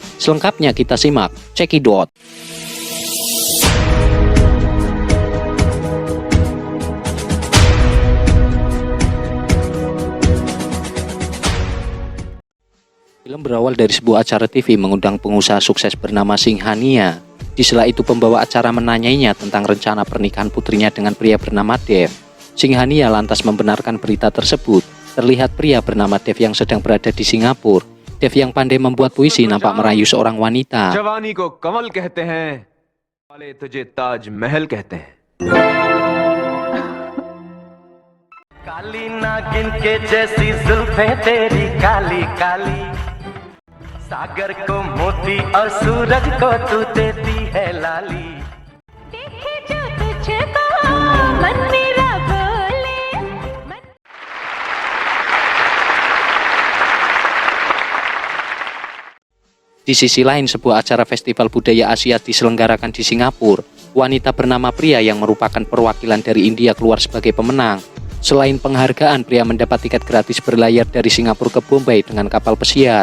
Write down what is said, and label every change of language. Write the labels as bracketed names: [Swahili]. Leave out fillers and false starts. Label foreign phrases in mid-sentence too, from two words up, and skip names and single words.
[Indonesian] Selengkapnya kita simak, cekidot. Film berawal dari sebuah acara TV mengundang pengusaha sukses bernama Singhania. Di sela itu pembawa acara menanyainya tentang rencana pernikahan putrinya dengan pria bernama Dev. Singhania lantas membenarkan berita tersebut. Terlihat pria bernama Dev yang sedang berada di Singapura. Dev yang pandai membuat puisi nampak merayu seorang wanita. [Hindi] जवानी को कमल कहते हैं, वाले तुझे ताज महल कहते हैं. काली नागिन के जैसी जुल्फें तेरी काली काली, सागर को मोती और सूरज को तू देती है लाली. देखे जो तुझको मन मेरा बोले मन... [Indonesian] Di sisi lain, sebuah acara festival budaya Asia diselenggarakan di Singapura. Wanita bernama Pria yang merupakan perwakilan dari India keluar sebagai pemenang. Selain penghargaan, Pria mendapat tiket gratis berlayar dari Singapura ke Bombay dengan kapal pesiar.